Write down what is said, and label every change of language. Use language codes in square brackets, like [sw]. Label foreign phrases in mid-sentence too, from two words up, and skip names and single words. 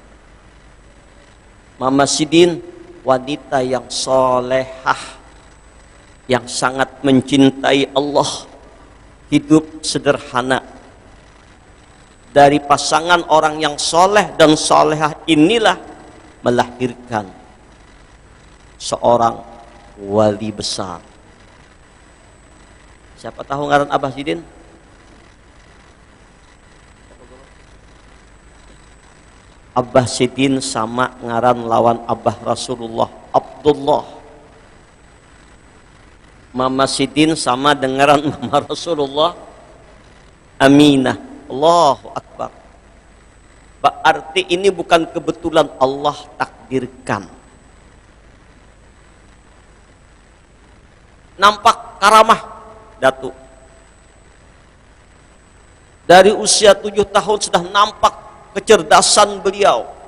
[id] Mama Sidin wanita yang solehah, yang sangat mencintai Allah, hidup sederhana. Dari pasangan orang yang soleh dan solehah inilah melahirkan seorang wali besar. [bjn] Siapa tahu ngaran Abah Sidin? Abah Sidin sama ngaran lawan Abah Rasulullah, Abdullah. [id] Mama Sidin sama dengan Mama Rasulullah, Aminah. [ar] الله أكبر. [id] Berarti ini bukan kebetulan, Allah takdirkan. Nampak karamah Datuk. Dari usia 7 tahun sudah nampak kecerdasan beliau.